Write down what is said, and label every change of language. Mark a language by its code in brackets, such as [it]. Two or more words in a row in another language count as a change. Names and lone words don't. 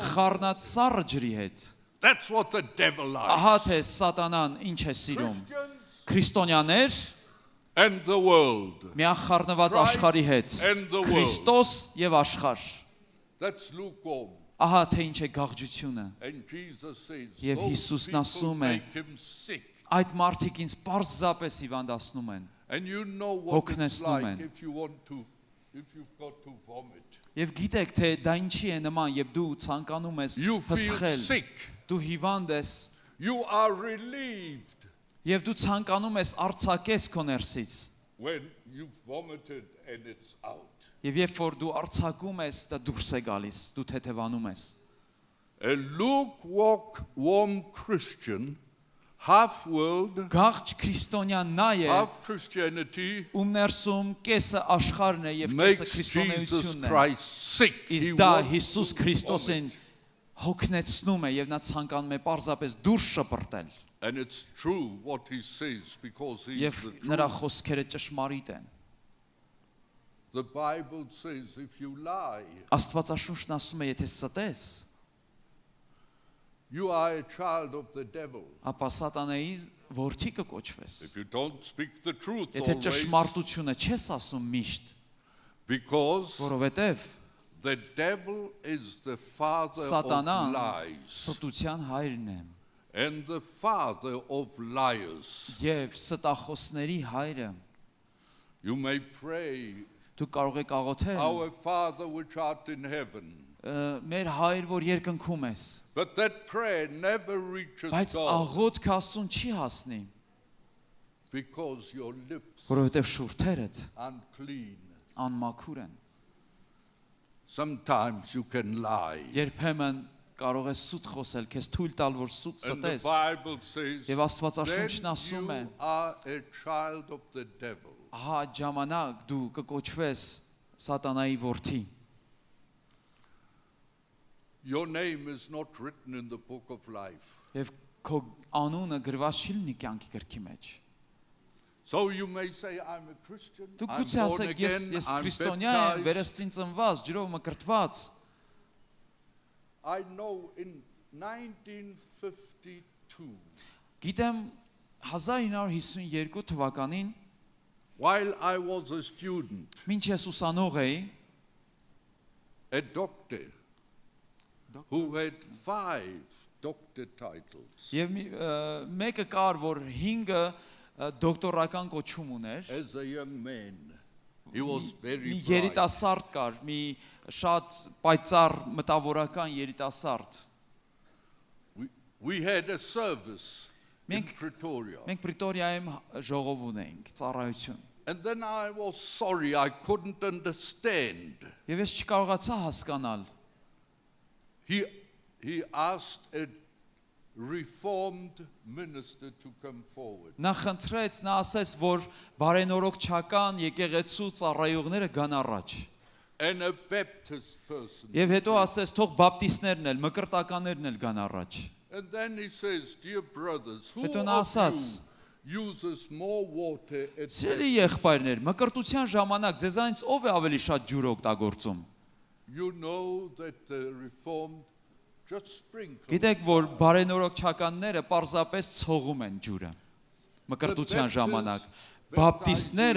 [hy] խառնած սառը ջրի հետ։ [en] That's what the devil [hy] Ահա [en] likes. [hy] թե սատանան ինչ է սիրում։ [en] Christians [hy] Քրիստոնյաներ [en] and the world. [hy] միախառնված աշխարհի հետ, [en] and the world. [hy] Քրիստոս եւ աշխարհ։ [en] That's lukewarm. [hy] ահա թե ինչ է գաղջությունը։ [en] And Jesus says, [hy] Եվ [en] those [hy] Հիսուսն [en] people [hy] ասում է, [en] make him sick. [hy] Այդ մարդիկ ինձ պարզապես հիվանդացնում են։ [en] And you know what it's [hy] Հոգնեցնում [en] like [hy] են։ [en] if you've got to vomit. [hy] Եվ գիտեք թե դա ինչի է նման, երբ դու ցանկանում ես [en] You feel [hy] հսխել, [en] sick. [hy] դու հիվանդ ես, [en] You are relieved [hy] եւ դու ցանկանում ես արձակես քո ներսից։ [en] when you've vomited and it's out. [hy] Եվ երբ որ դու արձակում ես, դա դուրս է գալիս, դու թեթևանում ես։ [en] A lukewarm Christian, half world, [hy] Գաղջ քրիստոնյան նա է, [en] half Christianity, [hy] ում ներսում կեսը աշխարհն է եւ կեսը [en] makes Jesus [hy] քրիստոնեությունն է։ [en] Christ sick. He [hy] Իսկ դա [en] wants [hy] Հիսուս [en] to [hy] Քրիստոսին [en] vomit. [hy] հոգնեցնում է եւ նա ցանկանում է պարզապես դուրս շպրտել։ [en] And it's true what he says because he's [hy] Եվ [en] the [hy] նրա [en] truth. [hy] խոսքերը ճշմարիտ են։ [en] The Bible says if you lie, [hy] Աստվածաշունչն ասում է, եթե ստես, [en] you are a child of the devil. [hy] ապա սատանայի որդի կկոչվես։ [en] If you don't speak the truth [hy] Եթե [en] always, [hy] ճշմարտությունը չես ասում միշտ, [en] because [hy] որովհետև [en] the devil is the father of [hy] սատանան [en] lies [hy] ստության հայրն է [en] and the father of liars. [hy] եւ ստախոսների հայրը։ [en] You may pray, [hy] Դու կարող եք աղոթել, [en] Our Father which art in heaven. [hy] մեր հայր, որ երկնքում ես, [en] But that prayer never reaches [hy] բայց [en] God [hy] աղոթքը Աստծուն չի հասնի, [en] because your lips [hy] որովհետև շուրթերդ [en] are unclean. [hy] անմաքուր են։ [en] Sometimes you can lie. [hy] Երբեմն կարող ես սուտ խոսել, քեզ թույլ տալ, որ սուտ [en] And the [hy] ստես։ [en] Bible says, [hy] Եվ Աստվածաշունչն [en] then [hy] ասում է, [en] you are a child of the devil. [hy] ահա այդ ժամանակ դու կկոչվես սատանայի որդի։ [en] Your name is not written in the book of life. [hy] Եվ քո անունը գրված չի լինի կյանքի գրքի մեջ։ [en] So you may say, I'm a Christian, [hy] Դու [en] I'm [hy] գուցե [en] born [hy] ասեք, ես [en] again, I'm [hy] քրիստոնյա եմ, [en] baptized. [hy] վերստին ծնված, ջրով մկրտված։ [en] I know in 1952, [hy] Գիտեմ 1952 թվականին, [en] while I was a student, [hy] մինչ ես ուսանող էի, [en] a doctor who had 5 doctor titles [hy] եւ մեկը կար, որ 5 դոկտորական կոչում ուներ։ [en] as a young man. He was very [hy] Մի [en] bright. [hy] երիտասարդ կար, մի շատ պայծառ մտավորական երիտասարդ։ [en] We had a service in [hy] Մենք [en] Pretoria. [hy] մենք Պրիտորիայում ժողով ունեինք, ծառայություն։ [en] And then I was sorry, I couldn't understand. [hy] Եվ ես չկարողացա հասկանալ։ [en] He asked a reformed minister to come forward. [hy] Նա խնդրեց, նա ասեց, որ բարենորոգչական եկեղեցու ծառայողները գան առաջ։ [en] And a Baptist person. [hy] Եվ հետո ասեց, թող բապտիստներն էլ, մկրտականներն էլ գան առաջ։ [en] And then he says, dear brothers, who [hy] Հետո նա [en] of [hy] ասաց, [en] you uses more water at [hy] Սիրելի եղբայրներ, մկրտության ժամանակ ձեզանից ով է ավելի շատ ջուր օգտագործում։ [en] You know that the reformed just sprinkle. [hy] Գիտեք, որ բարենորոգչականները պարզապես ցողում են ջուրը մկրտության ժամանակ։ Բապտիստները